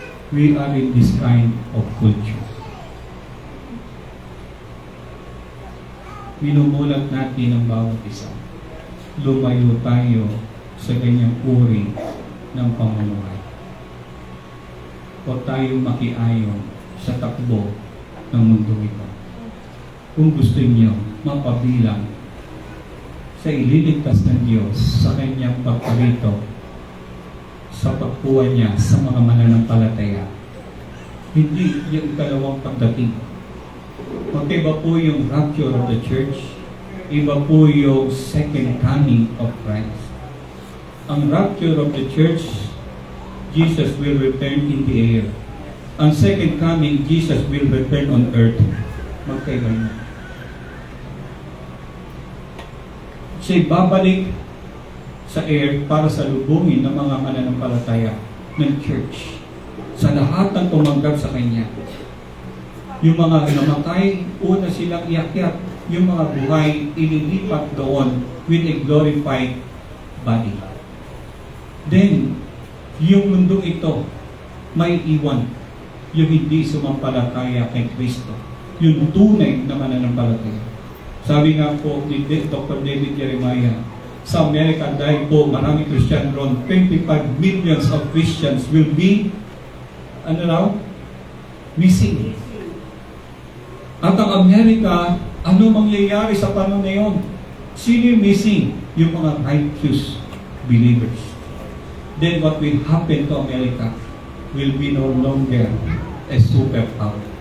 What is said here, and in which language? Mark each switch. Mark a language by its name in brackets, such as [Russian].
[English] We are in this kind of culture. [Filipino] Minumulat natin ang bawat isa. Lumayo tayo sa ganyang uri ng pamumuhay. Huwag tayong makiayon sa takbo ng mundo ito. Kung gusto niyo mapabilang sa ililigtas ng Diyos sa kanyang pagparito sa pagkuha niya sa mga mananampalataya. Hindi yung ikalawang pagdating. Magkaiba po yung rapture of the church, iba po yung second coming of Christ. [English] Ang rapture of the church, Jesus will return in the air. Ang second coming, Jesus will return on earth. [Filipino] Magkaiba yun. Siya'y babalik sa air para salubungin ng mga mananampalataya ng church. Sa lahat ng tumanggap sa Kanya. Yung mga namatay, una silang iakyat. Yung mga buhay, ililipat doon [English] with a glorified body. [Filipino] Then, yung mundo ito, may iwan. Yung hindi sumampalataya kay Kristo. Yung tunay na mananampalataya. Sabi nga po ni Dr. David Jeremiah, sa Amerika dahil po maraming Christian ron, [English] 25 millions of Christians will be, missing. [Filipino] At ang Amerika, ano mangyayari sa panahon na yun? Sino yung missing? Yung mga [English] righteous believers. Then what will happen to America will be no longer a superpower.